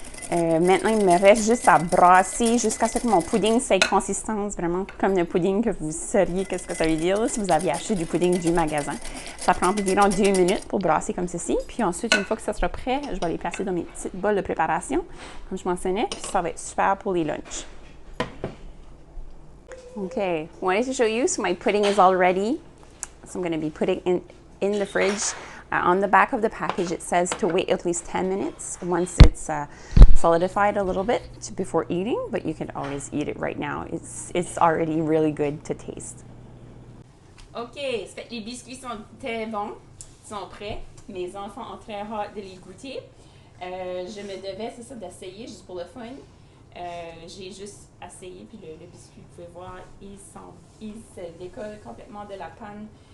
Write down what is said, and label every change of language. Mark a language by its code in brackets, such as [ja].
[fr] Maintenant, il me reste juste à brasser jusqu'à ce que mon pudding soit consistance, vraiment comme le pudding que vous sauriez qu'est-ce que ça veut dire là, si vous aviez acheté du pudding du magasin. Ça prend environ 2 minutes pour brasser comme ceci. Puis ensuite, une fois que ça sera prêt, je vais les placer dans mes petites bols de préparation, comme je mentionnais. Puis ça va être super pour les lunchs. [en] Okay, wanted to show you, so my pudding is all ready. So I'm going to be putting in the fridge. On the back of the package, it says to wait at least 10 minutes once it's solidified a little bit before eating, but you can always eat it right now. It's already really good to taste. [fr] OK, ça fait que les biscuits sont très bons, sont prêts. Mes enfants ont très hâte de les goûter. Je me devais, c'est ça, d'essayer juste pour le fun. J'ai juste essayé, puis le biscuit, vous pouvez voir, il se décolle complètement de la panne.